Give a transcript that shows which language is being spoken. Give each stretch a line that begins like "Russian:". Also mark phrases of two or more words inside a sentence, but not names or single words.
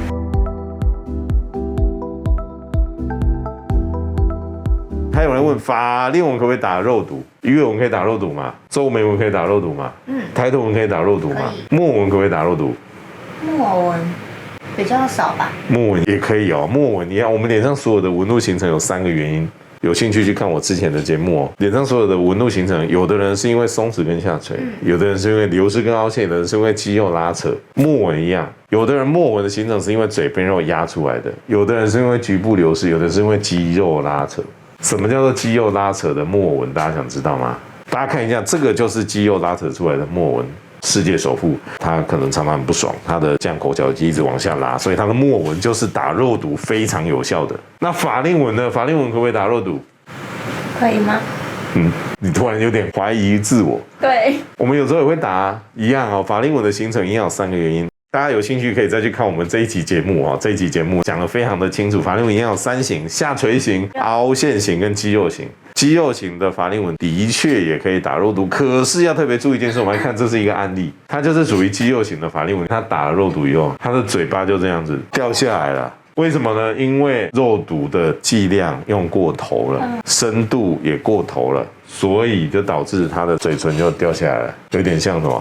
Chinese: 還有人問法令紋可不可以打肉毒？魚尾紋可以打肉毒嗎？皺眉紋可以打肉毒嗎？抬頭紋可以打肉毒嗎？墨紋可不可以打肉毒？墨紋比較少吧。墨紋也可以哦。墨紋你看，我們臉上所有的紋路形成有3個原因。有興趣去看我之前的節目哦。臉上所有的紋路形成，有的人是因為鬆弛跟下垂，有的人是因為流失跟凹陷，有的人是因為肌肉拉扯。墨紋一樣，有的人墨紋的形成是因為嘴邊肉壓出來的，有的人是因為局部流失，有的是因為肌肉拉扯。什麼叫做肌肉拉扯的墨紋？大家想知道嗎？大家看一下，這個就是肌肉拉扯出來的墨紋。世界首富，他可能常常很不爽，他的降口角肌一直往下拉，所以他的墨紋就是打肉毒非常有效的。那法令紋呢？法令紋可不可以打肉毒？可以嗎？你突然有點懷疑自我。對，我們有時候也會打一樣哦。法令紋的形成一樣有3個原因。大家有興趣可以再去看我們這一期節目哦。這一期節目講得非常的清楚，法令紋一樣有3型：下垂型、凹陷型跟肌肉型。肌肉型的法令紋的確也可以打肉毒，可是要特別注意一件事。我們來看，這是一個案例，它就是屬於肌肉型的法令紋，它打了肉毒以後，它的嘴巴就這樣子掉下來了。為什麼呢？因為肉毒的劑量用過頭了，深度也過頭了，所以就導致它的嘴唇就掉下来了，有點像什麼？